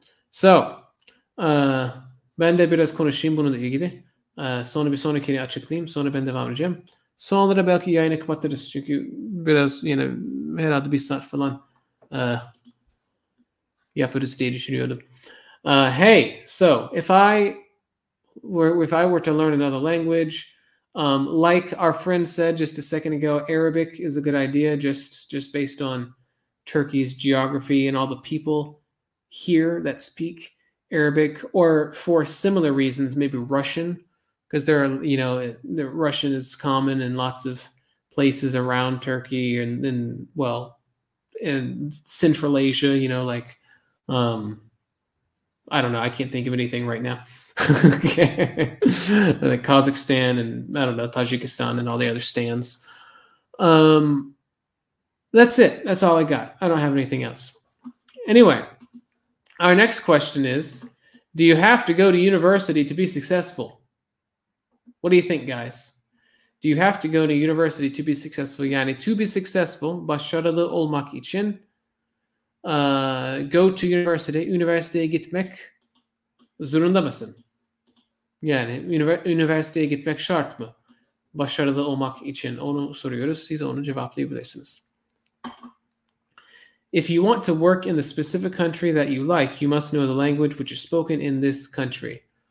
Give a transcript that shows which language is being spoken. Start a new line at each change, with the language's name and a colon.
Turkish: So, ben de biraz konuşayım bununla ilgili. Sonra bir sonrakini açıklayayım. Sonra ben devam edeceğim. Sonra belki yayını kapatırız. Çünkü biraz herhalde bir saat falan yaparız diye düşünüyordum.
English: Hey, so if I were to learn another language, like our friend said just a second ago, Arabic is a good idea just based on Turkey's geography and all the people here that speak Arabic, or for similar reasons, maybe Russian, because there are, the Russian is common in lots of places around Turkey and then, well, in Central Asia, like, I don't know, I can't think of anything right now. Okay. Like Kazakhstan and, I don't know, Tajikistan and all the other stands. That's it. That's all I got. I don't have anything else. Anyway, our next question is, do you have to go to university to be successful? What do you think, guys? Do you have to go to university to be successful?
Turkish: Yani
English: to be successful,
Turkish: başarılı olmak için
English: go to university,
Turkish: üniversiteye gitmek zorunda mısın? Yani üniversiteye gitmek şart mı? Başarılı olmak için onu soruyoruz. Siz onu cevaplayabilirsiniz.
English: If you want to work in the specific country that you like, you must know the language which is spoken in this country.